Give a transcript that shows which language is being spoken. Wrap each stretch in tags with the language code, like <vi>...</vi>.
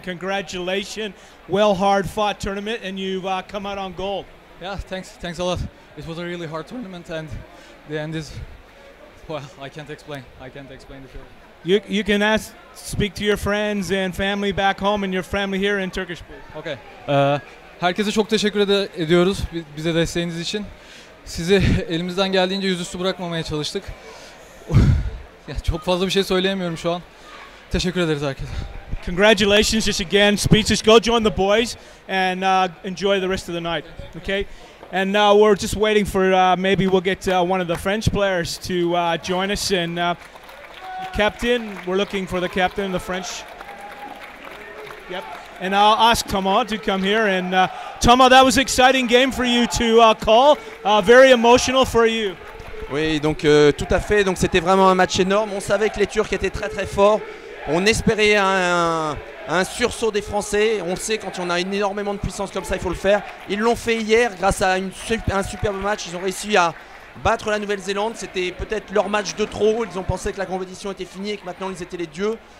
<en>Congratulations, well hard fought tournament, and you've come out on gold. Yeah, thanks a lot. It was a really hard tournament, and the end is, well, I can't explain the feeling. You can speak to your friends and family back home and your family here in Turkish pool. Okay.</en> <tr>Herkese çok teşekkür ediyoruz bize desteğiniz için. Sizi elimizden geldiğince yüzüstü bırakmamaya çalıştık. Yani çok fazla bir şey söyleyemiyorum şu an. Teşekkür ederiz herkese.</tr> <en>Congratulations, just again, speeches. Go join the boys and enjoy the rest of the night. Okay. And now we're just waiting for maybe we'll get one of the French players to join us. And captain, we're looking for the captain of the French. Yep. And I'll ask Thomas to come here. And Thomas, that was an exciting game for you to call. Very emotional for you.</en> <fr>Oui, donc tout à fait. Donc c'était vraiment un match énorme. On savait que les Turcs étaient très très forts. On espérait un sursaut des Français. On le sait, quand on a énormément de puissance comme ça, il faut le faire. Ils l'ont fait hier grâce à un superbe match. Ils ont réussi à battre la Nouvelle-Zélande, c'était peut-être leur match de trop. Ils ont pensé que la compétition était finie et que maintenant ils étaient les dieux.</fr>